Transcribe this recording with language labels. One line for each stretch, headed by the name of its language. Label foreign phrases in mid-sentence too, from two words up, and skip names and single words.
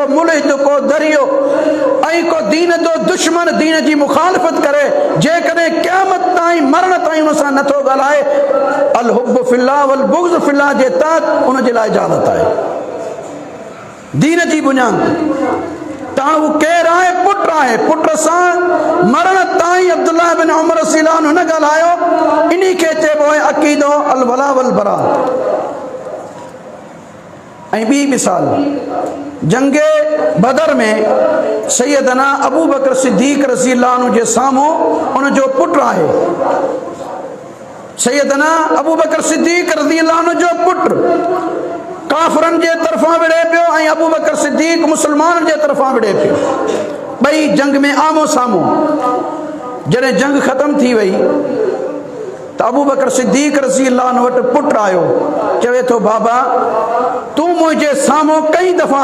Sindhi: मुल्हिद को दरियो ऐं को दीन जो दुश्मन दीन जी मुखालफ़त करे जेकॾहिं क़यामत ताईं मरण ताईं उन सां नथो ॻाल्हाए
Arabic: الحب في الله والبغض في الله
Sindhi: जे तहत उन जे लाइ इजाज़त आहे दीन जी बुनियाद ताण वो केरु आहे पुट आहे पुट सां मरण ताईं अब्दुल्लाह बिन उमर
Arabic: رضي الله عنه
Sindhi: न ॻाल्हायो इन्ही खे चइबो आहे अक़ीदो
Arabic: الولاء والبراء
Sindhi: ऐं ॿी मिसाल जंगे बदर में सैयदना अबू बकर सिद्दीक़
Arabic: رضي الله عنه
Sindhi: जे साम्हूं उन जो पुट आहे सैयदना अबू बकर सिद्दीक़
Arabic: رضي الله عنه
Sindhi: जो पुट काफ़िरनि जे तरफ़ां विढ़े पियो ऐं अबू बकर सिद्दीक़ मुसलमाननि जे तरफ़ां विढ़े पियो ॿई जंग में आमो साम्हूं जॾहिं जंग ख़तम थी वई त अबू बकर सिद्दीक़
Arabic: رضي الله عنه
Sindhi: वटि पुटु आयो चवे थो बाबा तूं मुंहिंजे साम्हूं कई दफ़ा